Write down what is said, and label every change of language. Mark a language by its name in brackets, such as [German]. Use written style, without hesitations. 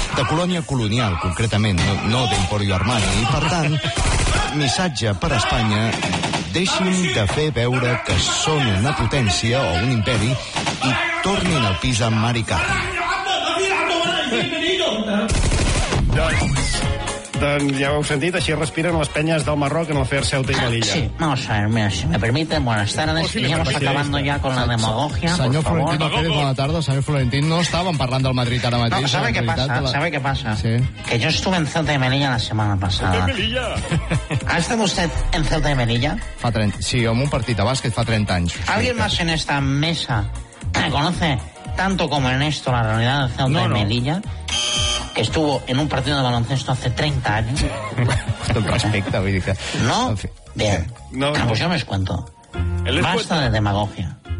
[Catalan] De colònia colonial, concretament, no d'Emporio Armani. I, per tant, missatge per a Espanya: deixin de fer veure que són una potència o un imperi i tornin al pis amb Mari Carme. Doncs ja ho heu sentit, així respiren les penyes del Marroc en el fer Ceuta i Melilla. [Spanish] Sí, no, mira, si me permiten, buenas tardes, que ya vamos acabando ya con la demagogia, [Catalan] senyor [Spanish] por favor. [Catalan] Senyor Florentino Pérez, bona tarda. Senyor Florentino, no estàvem parlant del Madrid ara mateix. [Spanish] No, ¿sabe qué pasa? ¿Sabe qué pasa? Sí. Que yo estuve en Ceuta y Melilla la semana pasada. ¿Ceuta y Melilla? ¿Ha estado usted en Ceuta y Melilla? [Catalan] Fa 30, sí, en un partit de bàsquet fa 30 anys. [Spanish] ¿Alguien más en esta mesa conoce tanto como Ernesto la realidad de Ceuta y Melilla? Que estuvo en un partido de baloncesto hace 30 años. Respecta, voy a decir. ¿No? Bien. No. Pues yo me os cuento. Basta de demagogia.